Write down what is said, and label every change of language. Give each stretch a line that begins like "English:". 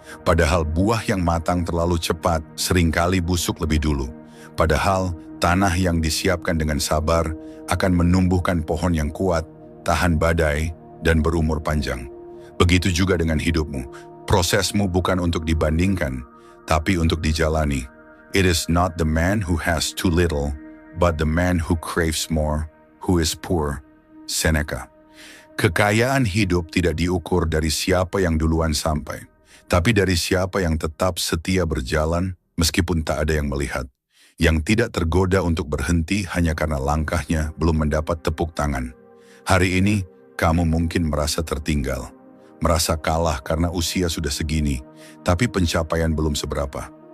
Indonesian: Padahal buah yang matang terlalu cepat seringkali busuk lebih dulu. Padahal tanah yang disiapkan dengan sabar akan menumbuhkan pohon yang kuat, tahan badai, dan berumur panjang. Begitu juga dengan hidupmu. Prosesmu bukan untuk dibandingkan, tapi untuk dijalani.
English: It is not the man who has too little, but the man who craves more, who is poor. Seneca.
Indonesian: Kekayaan hidup tidak diukur dari siapa yang duluan sampai, tapi dari siapa yang tetap setia berjalan meskipun tak ada yang melihat. Yang tidak tergoda untuk berhenti hanya karena langkahnya belum mendapat tepuk tangan. Hari ini, kamu mungkin merasa tertinggal, merasa kalah karena usia sudah segini, tapi pencapaian belum seberapa.